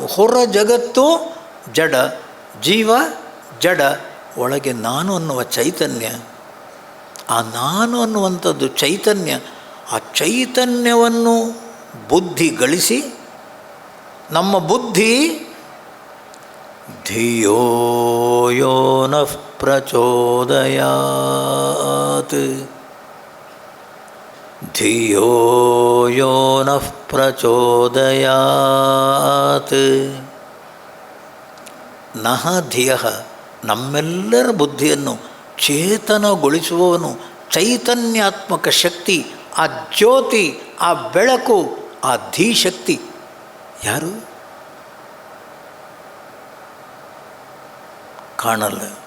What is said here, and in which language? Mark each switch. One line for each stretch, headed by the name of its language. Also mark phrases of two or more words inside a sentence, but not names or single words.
Kannada: ಹೊರ ಜಗತ್ತು ಜಡ, ಜೀವ ಜಡ, ಒಳಗೆ ನಾನು ಅನ್ನುವ ಚೈತನ್ಯ. ಆ ನಾನು ಅನ್ನುವಂಥದ್ದು ಚೈತನ್ಯ. ಆ ಚೈತನ್ಯವನ್ನು ಬುದ್ಧಿ ಗಳಿಸಿ, ನಮ್ಮ ಬುದ್ಧಿ
Sanskrit: ಧಿಯೋ ಯೋ ನಃ ಪ್ರಚೋದಯಾತ್, ಧಿಯೋ ಯೋ ನಃ ಪ್ರಚೋದಯಾತ್. ನಃ ಧಿಯಃ,
Kannada: ನಮ್ಮೆಲ್ಲರ ಬುದ್ಧಿಯನ್ನು ಚೇತನಗೊಳಿಸುವವನು, ಚೈತನ್ಯಾತ್ಮಕ ಶಕ್ತಿ, ಆ ಜ್ಯೋತಿ, ಆ ಬೆಳಕು, ಆ ಧೀಶಕ್ತಿ ಯಾರು? ಕಾಣಲ್ಲ.